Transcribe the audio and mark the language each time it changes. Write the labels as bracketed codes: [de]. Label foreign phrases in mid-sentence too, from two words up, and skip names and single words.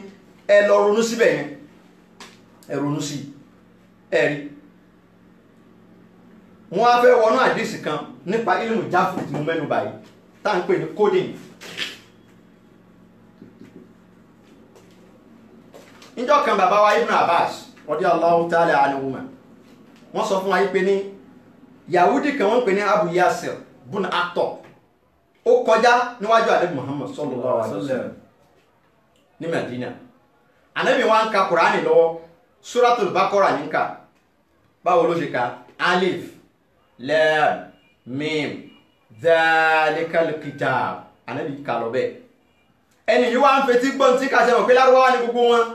[yo] Ẹ lọ ronú síbẹ̀ yẹn, ẹ ronú sí ẹ rí. Wọ́n á fẹ́ wọnú àdìsí kan nípa ilmu jáfù tí mo mẹ́nu báyìí tá à ń pè ní coding. Níjọ́ kan bàbá wa Ibn Abbas [ar] رضي الله تعالى عنهما [yo] wọ́n sọ fún wa yìí pé ní Yahudi kan wọ́n pè ní Abu Yasir bun Akhtab ó kọjá níwájú Ànábì Muhammad [ar] صلى الله عليه وسلم [yo] ní Medina. Ànábì wa ń ka Kùránì lọ́wọ́, Suratul Baqarah ní ká. Báwo ló ṣe ka? [ar] الم ذلك الكتاب. [yo] Ànábì ká lọ bẹ́ẹ̀. Ẹni yìí wá ń fetí gbọ́n tí ká ṣe mọ̀ pé Lárúbáwá ní gbogbo wọn.